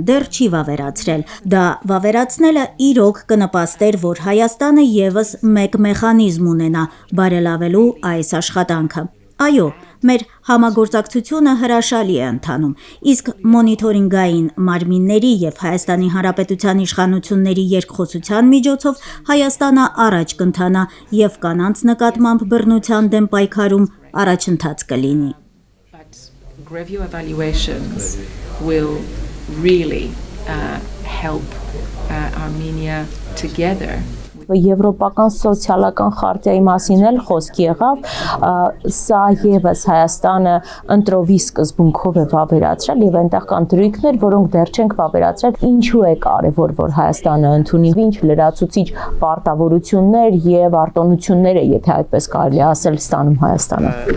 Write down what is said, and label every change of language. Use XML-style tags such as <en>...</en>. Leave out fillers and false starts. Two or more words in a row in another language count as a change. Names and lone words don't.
<hy>դեռ չի վավերացրել։ Դա վավերացնելը իրոք կնպաստեր, որ Հայաստանը ևս մեկ մեխանիզմ ունենա բարելավելու այս աշխատանքը։ Այո, մեր համագործակցությունը հրաշալի է ընթանում, իսկ մոնիթորինգային մարմինների եւ Հայաստանի Հանրապետության իշխանությունների երկխոսության միջոցով Հայաստանը առաջ կընթանա եւ կանանց նկատմամբ բռնության դեմ պայքարում առաջընթաց կլինի։</hy> <en>Review evaluations will really help Armenia together.</en> <hy>Եվրոպական սոցիալական խարտիայի մասին էլ խոսք եղավ, սա եւս Հայաստանը ընտրովի սկզբունքով է վավերացրել եւ այնտեղ կան դրույքներ, որոնք դեռ չենք վավերացրել։ Ինչու է կարեւոր, որ Հայաստանը ընդունի ինչ լրացուցիչ պարտավորություններ եւ արտոնություններ է, եթե այդպես կարելի ասել, ստանում Հայաստանը։</hy>